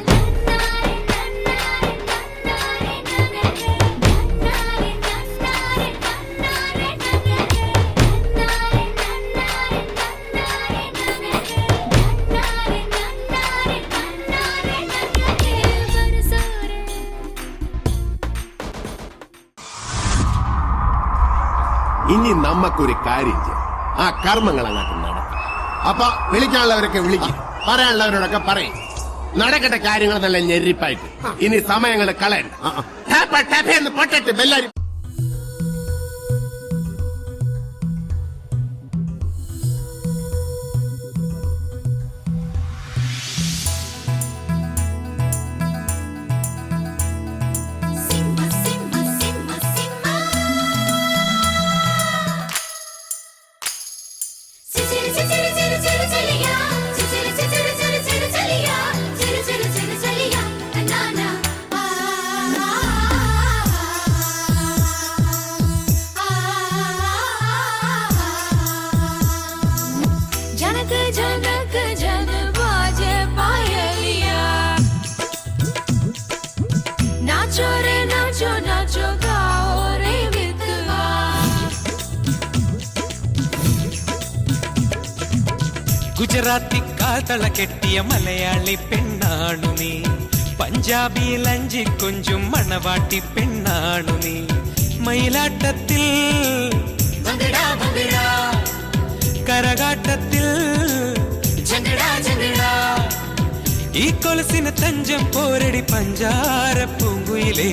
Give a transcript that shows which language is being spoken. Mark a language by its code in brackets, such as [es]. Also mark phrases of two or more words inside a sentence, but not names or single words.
[hi] नन्नारे नन्नारे नन्नारे नन्नारे नन्नारे नन्नारे नन्नारे नन्नारे नन्नारे नन्नारे नन्नारे नन्नारे बरसो रे। [ml] ഇനി നമുക്കൊരു കാര്യം ചെയ്യാം, ആ കർമ്മങ്ങൾ അങ്ങോട്ട് നടക്കും. അപ്പൊ വിളിക്കാനുള്ളവരൊക്കെ വിളിക്കും, പറയാനുള്ളവരോടൊക്കെ പറയും. നടക്കട്ടെ കാര്യങ്ങൾ നല്ല ഞെരിപ്പായിട്ട്. ഇനി സമയങ്ങൾ കളയണ്ട. ടാപ്പ ടാപ്പ എന്ന് പൊട്ടട്ട് ബെല്ലാരും. Simba, Simba, Simba, Simba. Chiri, chiri, chiri, chiri, chiriya. Chiri, chiri, chiri, chiri, chiriya. Chiri, chiri, chiri, chiriya. [hi] Na na. जनक जनक जन बाजे पायलिया। नाचो रे नाचो नाचो गाओ रे मितवा। [ml] ഗുജറാത്തി കാതള കെട്ടിയ മലയാളി പെണ്ണാണു നീ, പഞ്ചാബി ലഞ്ചി കൊഞ്ചും മണവാട്ടി പെണ്ണാണു നീ. മയിലാട്ടത്തിൽ ഭംഗിടാ ഭംഗിടാ, കരകാട്ടത്തിൽ ജംഗിടാ ജംഗിടാ. ഈ കൊലസിന് തഞ്ചം പോരടി പഞ്ചാര പൂങ്കുയിലേ.